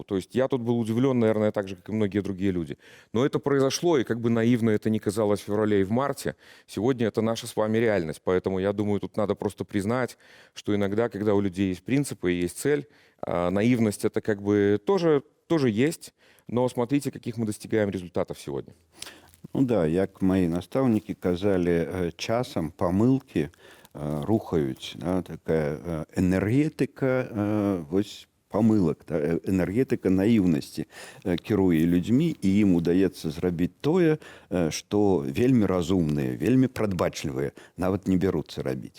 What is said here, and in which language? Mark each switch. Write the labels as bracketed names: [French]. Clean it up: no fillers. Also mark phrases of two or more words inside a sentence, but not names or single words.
[Russian] То есть я тут был удивлен, наверное, так же, как и многие другие люди. Но это произошло, и наивно это не казалось в феврале и в марте, сегодня это наша с вами реальность. Поэтому я думаю, тут надо просто признать, что иногда, когда у людей есть принципы и есть цель, наивность это тоже есть, но смотрите, каких мы достигаем результатов сегодня. [Belarusian] Ну да, як мои настаўнікі казалі, часам памылкі рухаюць, такая энергетыка памылак, энергетыка наіўнасці кіруе людзьмі, і ім удаецца зрабіць тое, што вельмі разумныя, вельмі прадбачлівыя, нават не бяруцца рабіць.